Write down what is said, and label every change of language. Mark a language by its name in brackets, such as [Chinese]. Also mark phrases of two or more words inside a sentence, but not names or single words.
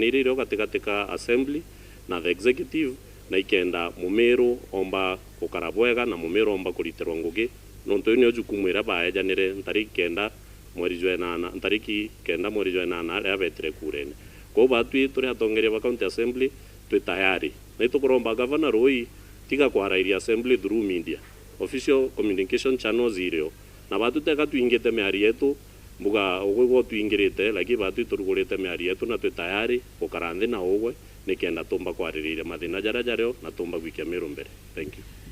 [Meru] irio gatigatika Assembly na [English] the executive, [Meru] na ikenda Mumeru omba gukara bwega na Mumeru omba kuritirwa ngugi nontu ni ojukumu ira baejanire ntariki kenda mweri jwenana ntariki kenda mweri jwenana aria betire kurene ko batwi turi atongeria ba County Assembly twi tayari na tukuromba Governor roi tiga kwarairia Assembly [English] through media, official communication channels [Meru] irio na batu teka tuingite miari yetu mbuga ogwe tuingirite like batu turugurite miari yetu na twi tayari gukarandi na ogwe nikenda tumba kwaririria mathina jarajario na tumba gwikia Meru mbere. [English] Thank you.